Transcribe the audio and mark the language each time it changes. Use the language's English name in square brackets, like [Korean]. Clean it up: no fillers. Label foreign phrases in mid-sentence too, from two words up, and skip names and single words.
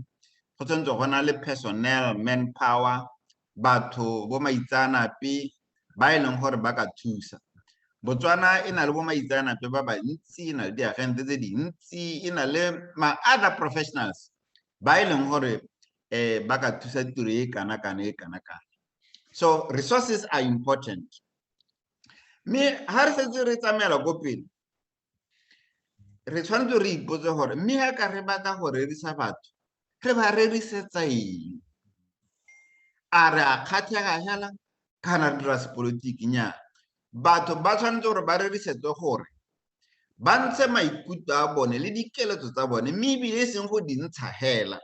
[Tswana] Go tshwanetse go na le [English] personnel, manpower, [Tswana] batho bo maitsanape ba e leng gore ba ka thusa. Botswana e na le bo maitsanape ba bantsi, e na le diagente tse dintsi, e na le [English] other professionals [Tswana] ba e leng gore ba ka thusa tiro e kana. [English] So resources are important. [Tswana] Me ha re setse re tsamela go pele re tshwanetse re ipotse gore mme ha ka re batla go rerisa batho re ba rerisetsa eng. A re a kgatlhega hela kana re dira sepolotiki nya. Batho ba tshwanetse gore ba rerisetswe gore ba ntshe maikutlo a bone le dikeletso tsa bone, mme ebile e seng go di ntsha hela.